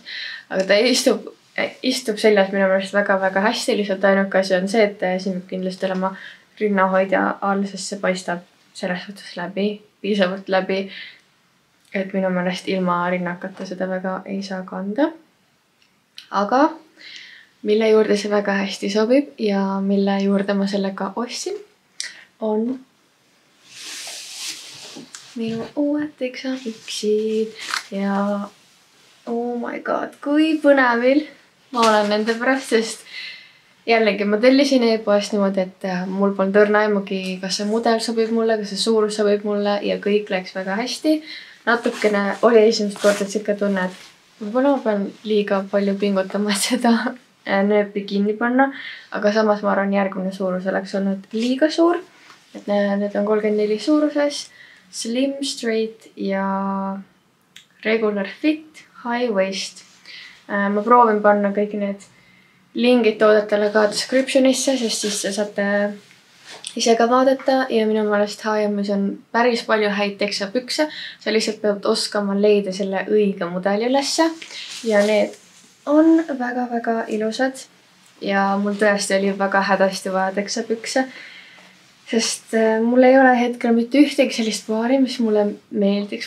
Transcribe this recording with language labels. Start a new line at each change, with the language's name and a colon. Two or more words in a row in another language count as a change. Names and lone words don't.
Estonian: Aga ta istub seljas minu meelest väga-väga hästi, lihtsalt ainuke asi on see, et siin peab kindlasti olema rinnahoidja all, sest see paistab selles suhtes läbi, piisavalt läbi, et minu meelest ilma rinnakata seda väga ei saa kanda. Aga mille juurde see väga hästi sobib ja mille juurde ma sellega ostsin, on minu uued teksapüksid ja
English: oh my god,
Estonian: kui põnevil ma olen nende pärast, sest jällegi ma tellisin e-poest niimoodi, et mul polnud õrna aimugi, kas see mudel sobib mulle, kas see suurus sobib mulle ja kõik läks väga hästi. Natukene oli esimest korda siuke tunne, et võib-olla ma pean liiga palju pingutama, et seda nööpi kinni panna, aga samas ma arvan, järgmine suurus oleks olnud liiga suur. Et need on 34 suuruses,
English: slim, straight ja regular fit, high waist.
Estonian: Ma proovin panna kõik need lingid toodetele ka descriptionisse, sest siis te saate ise ka vaadata ja minu meelest H&M-is on päris palju häid teksapükse. Sa lihtsalt pead oskama leida selle õige mudeli ülesse ja need on väga-väga ilusad ja mul tõesti oli väga hädasti vaja teksapükse, sest mul ei ole hetkel mitte ühtegi sellist paari, mis mulle meeldiks.